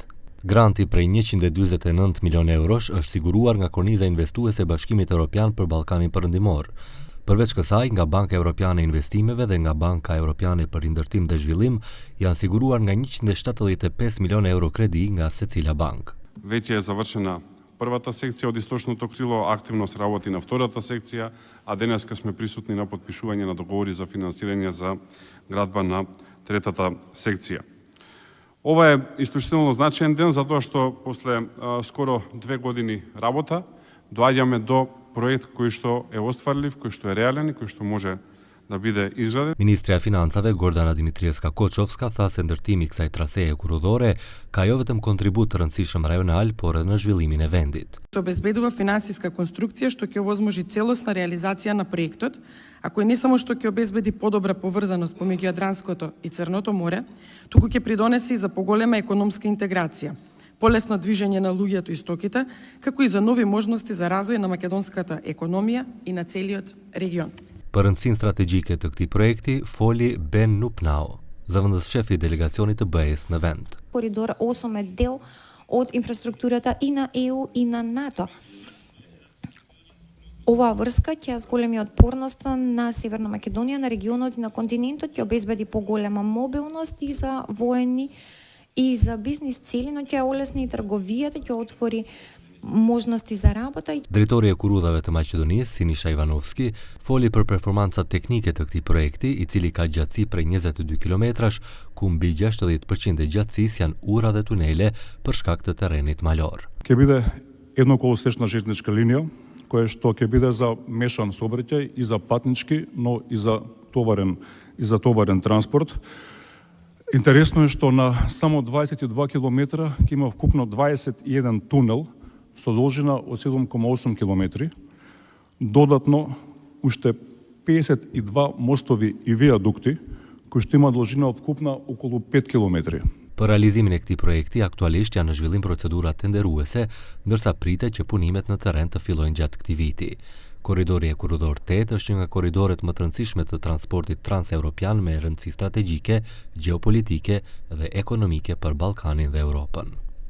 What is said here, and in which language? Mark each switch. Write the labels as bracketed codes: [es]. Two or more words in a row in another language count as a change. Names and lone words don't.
[sq] Granti prej 149 milion eurosh është siguruar nga korniza investuese e Bashkimit Evropian për Ballkanin Perëndimor. Përveç kësaj, nga Banka Evropiane e Investimeve dhe nga Banka Evropiane për Rindërtim dhe Zhvillim janë siguruar nga 175 milion euro kredi nga secila bankë. [mk] Веќе е завршена првата секција од источното крило, активно се работи на втората секција, а денеска сме присутни на потпишување на договори за финансирање за градба на третата секција. Ова е исклучително значаен ден затоа што после скоро 2 години работа доаѓаме до проект кој што е остварлив, кој што е реален и кој што може да биде изграден. [sq] Ministrja e Financave Gordana Dimitrievska Koçovska tha se ndërtimi i kësaj traseje korridore ka jo vetëm kontribut të rëndësishëm rajonal, por edhe në zhvillimin e vendit. [mk] Се обезбедува финансиска конструкција што ќе овозможи целосна реализација на проектот, а кој не само што ќе обезбеди подобра поврзаност помеѓу Јадранското и Црното море, туку ќе придонесе и за поголема економска интеграција, полесно движење на луѓето и стоките, како и за нови можности за развој на македонската економија и на целиот регион. [sq] Për rëndësinë strategjike të këtij projekti foli Ben Nupnao, zëvendëshefi i delegacionit të BE-s në vend. [mk] Коридор 8 е дел од инфраструктурата и на ЕУ и на НАТО. Оваа врска ќе зголеми отпорноста на Северна Македонија, на регионот и на континентот, ќе обезбеди поголема мобилност и за воени и за бизнис цели, но ќе олесни и трговијата, ќе отвори можности за работа. [sq] Drejtori i Kurudhave të Maqedonisë, Sinisha Ivanovski, foli për performancat teknike të këtij projekti, i cili ka gjatësi prej 22 kilometrash, ku mbi 60% e gjatësisë janë ura dhe tunele për shkak të terrenit malor. [mk] Ќе биде едноколосечна железничка линија, која што ќе биде за мешан сообраќај и за патнички, но и за товарен транспорт. Интересно е што на само 22 километра ќе има вкупно 21 тунел со должина од 7,8 километри, додатно уште 52 мостови и виадукти, кои што има должина вкупна околу 5 километри. [sq] Për realizimin e këtij projekti, aktualisht janë në zhvillim procedura tenderuese, ndërsa pritet që punimet në terren të fillojnë gjatë këtij viti. Korridori e Korridor 8 është një nga korridoret më të rëndësishme të transportit transeuropian me rëndësi strategjike, gjeopolitike dhe ekonomike për Ballkanin dhe Europën.